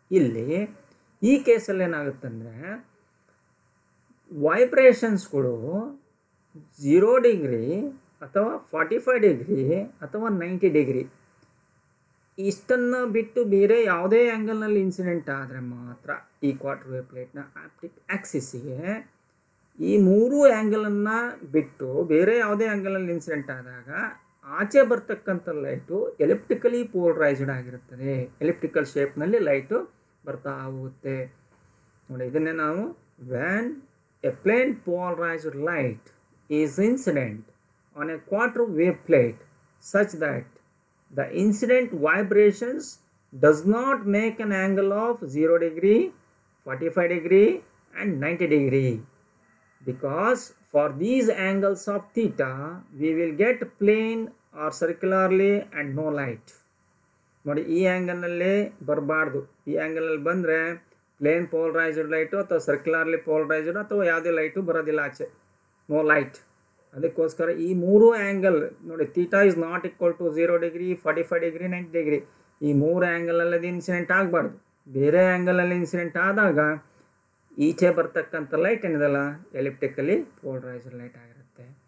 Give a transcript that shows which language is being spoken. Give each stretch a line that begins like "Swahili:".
Kannada: ಇಲ್ಲಿ ಈ ಕೇಸಲ್ಲಿ ಏನಾಗುತ್ತೆ ಅಂದರೆ ವೈಬ್ರೇಷನ್ಸ್ಗಳು 0 ಡಿಗ್ರಿ ಅಥವಾ 45 ಡಿಗ್ರಿ ಅಥವಾ 90 ಡಿಗ್ರಿ ಇಷ್ಟನ್ನು ಬಿಟ್ಟು ಬೇರೆ ಯಾವುದೇ ಆ್ಯಂಗಲ್ನಲ್ಲಿ ಇನ್ಸಿಡೆಂಟ್ ಆದರೆ ಮಾತ್ರ ಈ ಕ್ವಾರ್ಟರ್ ವೇವ್ ಪ್ಲೇಟ್ನ ಆಪ್ಟಿಕ್ ಆಕ್ಸಿಸ್ಸಿಗೆ ಈ 3 ಆ್ಯಂಗಲನ್ನು ಬಿಟ್ಟು ಬೇರೆ ಯಾವುದೇ ಆ್ಯಂಗಲಲ್ಲಿ ಇನ್ಸಿಡೆಂಟ್ ಆದಾಗ ಆಚೆ ಬರ್ತಕ್ಕಂಥ ಲೈಟು ಎಲಿಪ್ಟಿಕಲಿ ಪೋಲರೈಸ್ಡ್ ಆಗಿರುತ್ತದೆ. ಎಲಿಪ್ಟಿಕಲ್ ಶೇಪ್ನಲ್ಲಿ ಲೈಟು ಬರ್ತಾ ಹೋಗುತ್ತೆ ನೋಡಿ. ಇದನ್ನೇ ನಾವು
English: When a plane polarised light is incident on a quarter wave plate such that the incident vibrations does not make an angle of 0 degree, 45 degree and 90 degree, because for these angles of theta we will get plane or circularly and no light.
Kannada: ನೋಡಿ ಈ ಆ್ಯಂಗಲ್ನಲ್ಲೇ ಬರಬಾರ್ದು. ಈ ಆ್ಯಂಗಲಲ್ಲಿ ಬಂದರೆ plane polarised light ಅಥವಾ ಸರ್ಕ್ಯುಲರ್ಲಿ polarised ಅಥವಾ ಯಾವುದೇ light ಬರೋದಿಲ್ಲ ಆಚೆ,
English: No light.
Kannada: ಅದಕ್ಕೋಸ್ಕರ ಈ 3 ಆ್ಯಂಗಲ್ ನೋಡಿ,
English: Theta is not equal to 0 degree, 45 degree, 90 degree.
Kannada: ಈ 3 ಆ್ಯಂಗಲಲ್ಲಿ ಅದು ಇನ್ಸಿಡೆಂಟ್ ಆಗಬಾರ್ದು. ಬೇರೆ ಆ್ಯಂಗಲಲ್ಲಿ ಇನ್ಸಿಡೆಂಟ್ ಆದಾಗ ಈಚೆ ಬರ್ತಕ್ಕಂಥ ಲೈಟ್ ಏನಿದೆಲ್ಲ ಎಲಿಪ್ಟಿಕಲಿ ಪೋಲರೈಸ್ಡ್ ಲೈಟ್ ಆಗಿರುತ್ತೆ.